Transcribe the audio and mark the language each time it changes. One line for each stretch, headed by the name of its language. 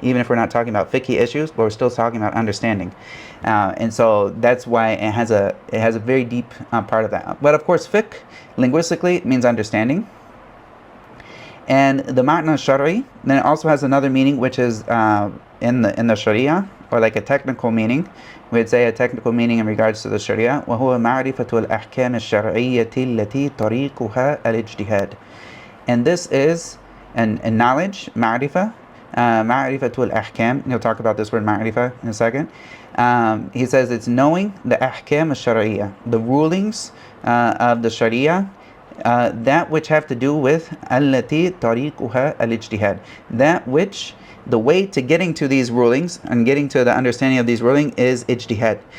English: Even if we're not talking about fiqh issues, but we're still talking about understanding. And so that's why it has a very deep part of that. But of course, fiqh linguistically means understanding. And the ma'na shar'i then it also has another meaning, which is in the Sharia, or like a technical meaning. We'd say a technical meaning in regards to the Sharia.
Arabic: وهو معرفة الأحكام الشرعية التي طريقها الاجتهاد.
English: And this is a knowledge,
Arabic: معرفة الأحكام.
English: He'll talk about this word معرفة in a second. He says it's knowing the
Arabic: أحكام الشرعية,
English: the rulings of the Sharia, that which have to do with
Arabic: التي طريقها الاجتهاد,
English: that which the way to getting to these rulings and getting to the understanding of these rulings is ijtihad.